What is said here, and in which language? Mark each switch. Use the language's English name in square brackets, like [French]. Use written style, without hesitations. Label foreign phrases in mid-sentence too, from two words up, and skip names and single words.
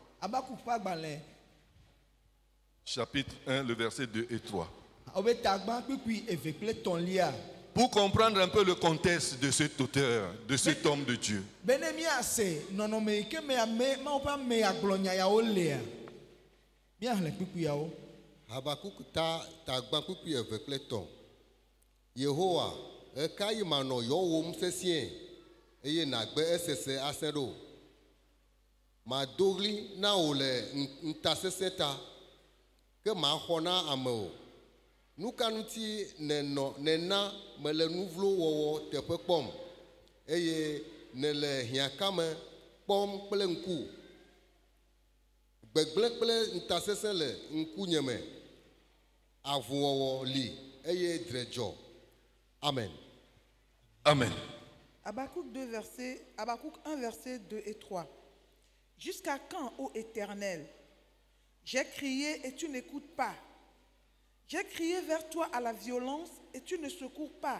[French] Chapitre 1, le verset 2 et 3. Pour comprendre un peu le contexte de cet auteur, de cet homme de Dieu. [Ewe] Habakkuk ta gbankpukpui eve kple tɔ̃. Yehowa, eka yi manɔ yɔwòm sesĩe eye nàgbe esese asẽ ɖo. Mado ɣli na wò le ŋutasesẽ ta, ke maxɔ na ame o. Nu ka ŋuti nèna mele nu vlo wɔwɔ teƒe kpɔm eye nèle hiãkame kpɔm kple ŋku. Gbegblẽ kple ŋutasesẽ le ŋkunye me. Avuwɔwɔ li eye dre dzɔ. Amen. Amen. [French] Habakkuk 1, verset 2 et 3. Jusqu'à quand, ô Éternel, j'ai crié et tu n'écoutes pas? J'ai crié vers toi à la violence et tu ne secours pas.